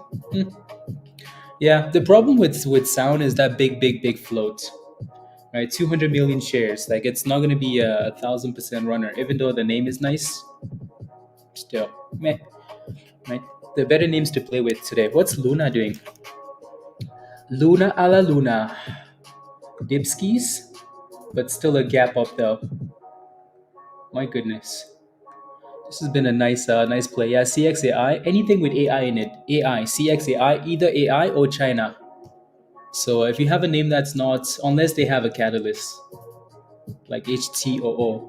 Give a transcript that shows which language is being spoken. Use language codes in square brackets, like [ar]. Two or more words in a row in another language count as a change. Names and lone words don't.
[en] Yeah, the problem with Sound is that big float, right? 200 million shares. Like it's not gonna be a 1,000% runner, even though the name is nice. Still, meh, right? The better names to play with today. What's Luna doing? Luna a la Luna. Dipskis, but still a gap up though. My goodness. This has been a nice play. Yeah, CXAI, anything with AI in it. AI, CXAI, either AI or China. So if you have a name that's not, unless they have a catalyst, like HTOO.